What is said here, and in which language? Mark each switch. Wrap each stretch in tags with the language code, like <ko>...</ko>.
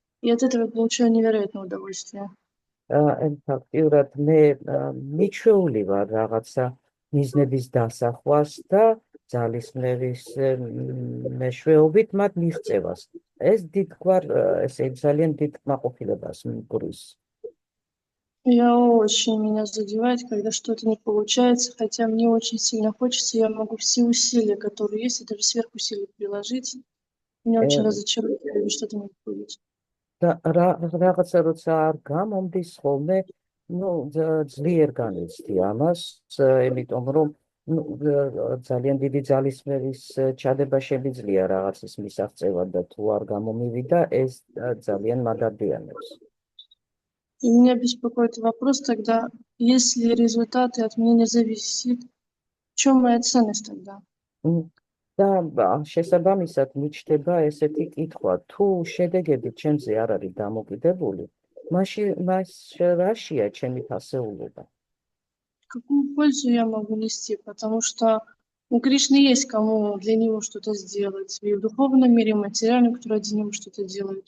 <ru>И от этого получаю невероятное удовольствие.</ru> <ka>ფაქტიურად მე მიჩვეული ვარ რაღაცა მიზნების დასახვას და ძალისხმევის მეშვეობით მათ მიღწევას. ეს დიდგვარ, ესე ძალიან დიდ კმაყოფილებას მგრის.</ka> <ru>Меня задевает, когда что-то не получается, хотя мне очень сильно хочется, я могу все усилия, которые есть, и даже сверхусилия приложить. Меня очень разочарует, когда что-то не выходит.</ru> <ka>და რაღაცა როცა არ გამომდის ხოლმე, ძლიერ განიცდი ამას, იმიტომ რომ ძალიან დიდი ძალისხმევის ჩადება შემიძლია რაღაცის მისაღწევად და თუ არ გამომივიდა, ეს ძალიან მადარდიანებს.</ka> <ru>И меня беспокоит вопрос тогда, если результаты от меня не зависят, в чем моя ценность тогда?</ru> <ka>და შესაბამისად მიჩნდება ესეთი კითხვა, თუ შედეგები ჩემზე არ არის დამოკიდებული, მას რაშია ჩემი ფასეულობა?</ka> <ru>Какую пользу я могу нести? Потому что у Кришны есть кому для него что-то сделать. И в духовном мире, и в материальном, кто ради него что-то делает.</ru>